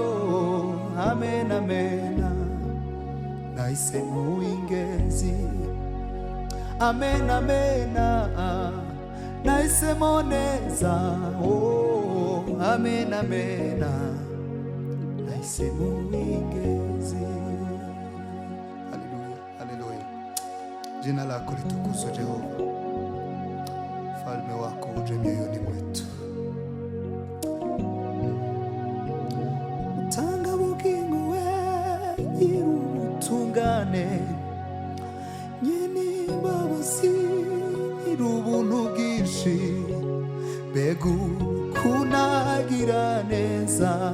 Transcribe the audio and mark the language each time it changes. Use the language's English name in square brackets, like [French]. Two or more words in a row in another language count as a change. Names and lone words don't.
[Kinyarwanda] Amen amen, nahisemo w'ingenzi. Amen amen, nahisemo neza. Oh, amen amen, nahisemo w'ingenzi. Haleluya, haleluya. [Swahili] Jina lako litukuzwe Jehova, falme wako uje mioyoni mwetu. [Kinyarwanda] Mutanga bugingo we, nyir'ubutungane, nyir'imbabazi, nyir'ubuntu bwinshi, mbega ukunagira neza.